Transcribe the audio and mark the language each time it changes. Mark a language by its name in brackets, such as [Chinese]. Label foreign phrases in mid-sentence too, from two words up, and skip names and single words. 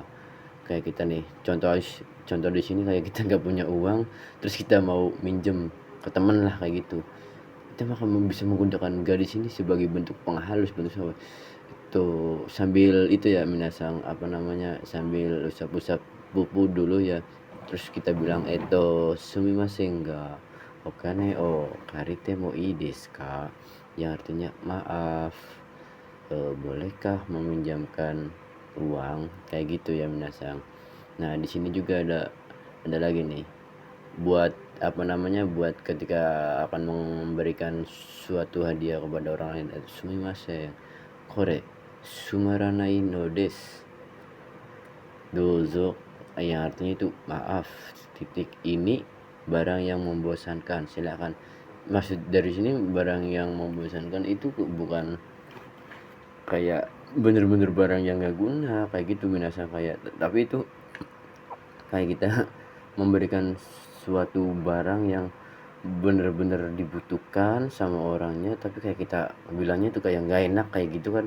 [Indonesian] Kayak kita nih, contoh di sini kayak kita nggak punya uang, terus kita mau minjem ke temen lah kayak gitu. Kita akan bisa menggunakan ga di sini sebagai bentuk penghalus, bentuk apa tuh, sambil itu ya minasang apa namanya, sambil usap-usap pupu dulu ya, terus kita bilang [Japanese] すみませんがお金を借りてもいいですか, [Indonesian] yang artinya maaf, bolehkah meminjamkan uang, kayak gitu ya minasang. Nah, di sini juga ada lagi nih buat apa namanya, buat ketika akan memberikan suatu hadiah kepada orang lain, [Japanese] すみません これ つまらない の です どうぞ, [Indonesian] yang artinya itu maaf, titik ini barang yang membosankan, silakan. Maksud dari sini barang yang membosankan itu bukan kayak bener-bener barang yang gak guna kayak gitu binasa, kayak tapi itu kayak kita memberikan suatu barang yang bener-bener dibutuhkan sama orangnya, tapi kayak kita bilangnya tuh kayak nggak enak kayak gitu kan.